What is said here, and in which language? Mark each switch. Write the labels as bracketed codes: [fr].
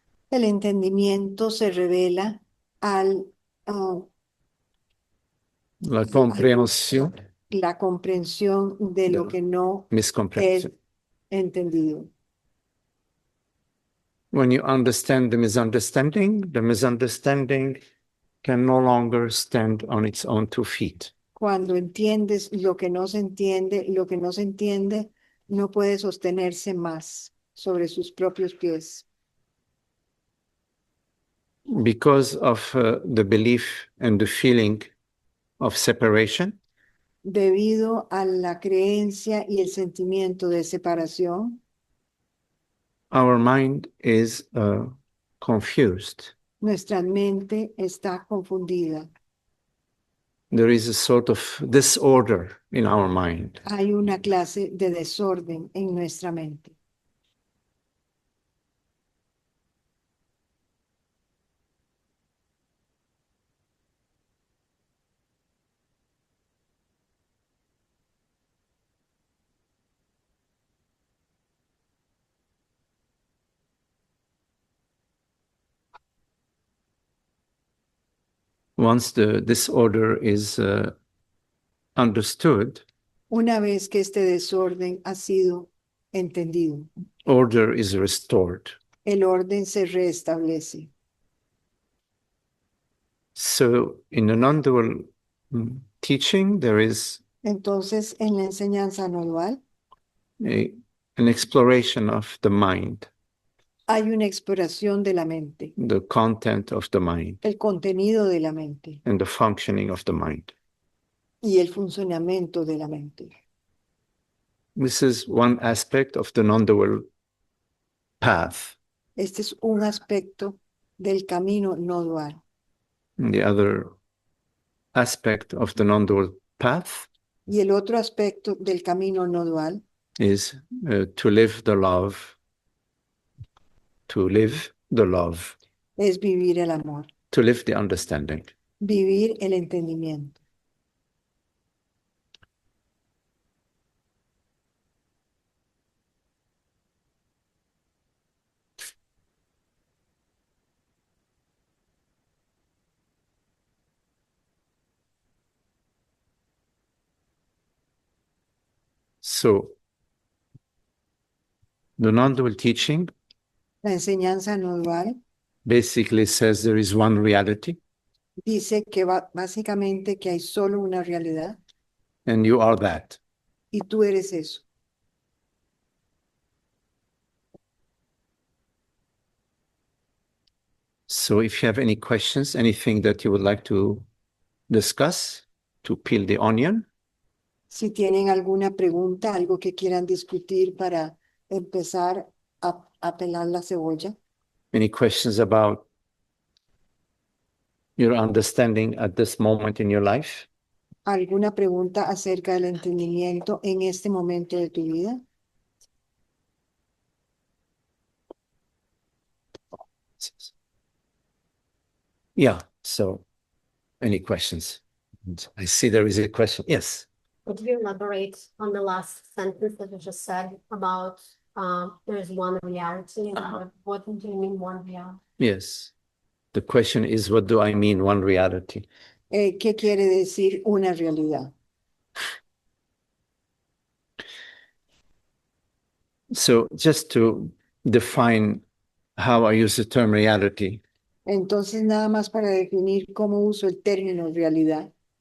[es] El entendimiento se revela al [fr] La compréhension, [es] la comprensión de lo que no es [fr] miscompréhension. [es] entendido. [en] When you understand the misunderstanding can no longer stand on its own 2 feet. [es] Cuando entiendes lo que no se entiende, lo que no se entiende no puede sostenerse más sobre sus propios pies [en] because of the belief and the feeling of separation. [es] debido a la creencia y el sentimiento de separación. [en] Our mind is confused. [es] Nuestra mente está confundida. [en] There is a sort of disorder in our mind. [es] Hay una clase de desorden en nuestra mente. [en] Once the disorder is understood, [es] Una vez que este desorden ha sido entendido, [en] order is restored. [es] el orden se restablece. [en] So in the non-dual teaching, there is [es] Entonces, en la enseñanza no dual [en] an exploration of the mind, [es] hay una exploración de la mente, [en] the content of the mind, [es] el contenido de la mente [en] and the functioning of the mind. [es] y el funcionamiento de la mente. [en] This is one aspect of the non-dual path. [es] Este es un aspecto del camino no dual. [en] And the other aspect of the non-dual path [es] Y el otro aspecto del camino no dual [en] is to live the love, to live the love, [es] es vivir el amor, [en] to live the understanding. [es] vivir el entendimiento. [en] So the non-dual teaching [es] La enseñanza no dual [en] basically says there is one reality [es] dice que básicamente que hay solo una realidad [en] and you are that. [es] y tú eres eso. [en] So if you have any questions, anything that you would like to discuss, to peel the onion, [es] Si tienen alguna pregunta, algo que quieran discutir para empezar a pelar la cebolla, [en] any questions about your understanding at this moment in your life, [es] alguna pregunta acerca del entendimiento en este momento de tu vida. [en] yeah, so any questions? I see there is a question. Yes. Could you elaborate on the last sentence that you just said about there is one reality? And what do you mean one reality? Yes. The question is, what do I mean one reality? [es] ¿Qué quiere decir una realidad? [en] So just to define how I use the term reality, [es] Entonces, nada más para definir cómo uso el término realidad.